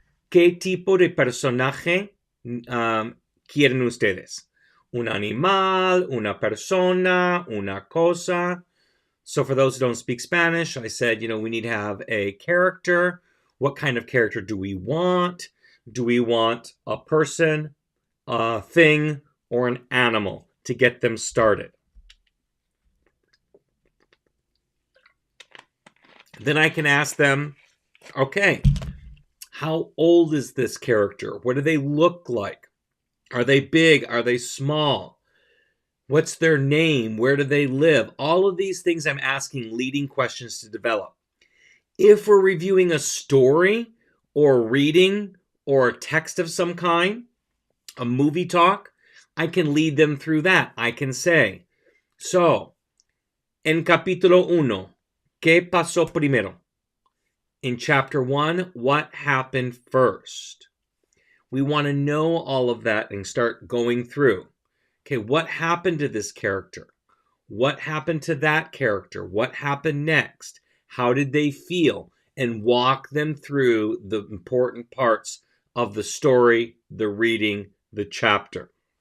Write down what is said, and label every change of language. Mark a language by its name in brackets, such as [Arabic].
[Spanish] ¿Qué tipo de personaje quieren ustedes? Un animal, una persona, una cosa. [English] So for those who don't speak Spanish, I said, we need to have a character. What kind of character do we want? Do we want a person, a thing, or an animal to get them started? Then I can ask them, okay, how old is this character? What do they look like? Are they big? Are they small? What's their name? Where do they live? All of these things I'm asking leading questions to develop. If we're reviewing a story or reading or a text of some kind, a movie talk, I can lead them through that. I can say, so, [Spanish] en capítulo 1, ¿qué pasó primero? [English] In chapter 1, what happened first? We want to know all of that and start going through. Okay, what happened to this character? What happened to that character? What happened next? How did they feel? And walk them through the important parts of the story, the reading, the chapter.